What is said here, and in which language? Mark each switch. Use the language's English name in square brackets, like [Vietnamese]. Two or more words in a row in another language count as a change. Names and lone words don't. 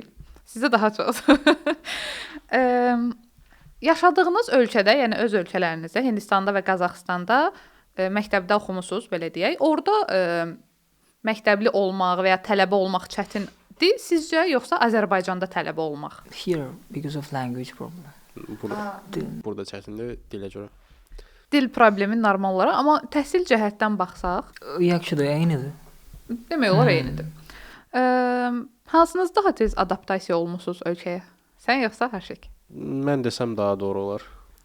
[Azerbaijani] Sizdə daha çox. Yaşadığınız ölkədə, yəni öz ölkələrinizdə, Hindistanda və Qazaxıstanda məktəbdə oxumusunuz, belə deyək. Orda məktəbli olmaq və ya tələbə olmaq çətindir sizcə, yoxsa Azərbaycanda tələbə olmaq? [English] Here because of language problem. [Azerbaijani] Burada çətindir dilə görə. Dil problemi normal olaraq, amma təhsil cəhətdən baxsaq, yaxşıdır, eynidir. Demək olar eynidir. Hansınız daha tez adaptasiya olmusunuz ölkəyə? Sən yoxsa Haşik? Mən desəm daha doğru olar.